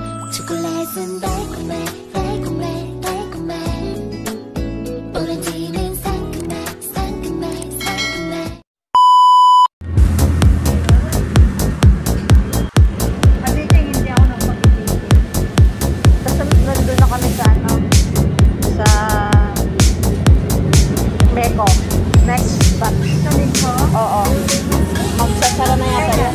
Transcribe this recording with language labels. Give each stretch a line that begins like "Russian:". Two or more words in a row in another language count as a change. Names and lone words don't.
Korean: 초콜릿은 달콤해 달콤해 달콤해 오렌지는 상큼해 상큼해 상큼해.
Filipino: Magiting hindi ako ng pag-ibig. Tapos nandun na kami sa sa Beko.
English: Next spot.
Filipino: Sa Beko? Oo. Magsasara na yata yan.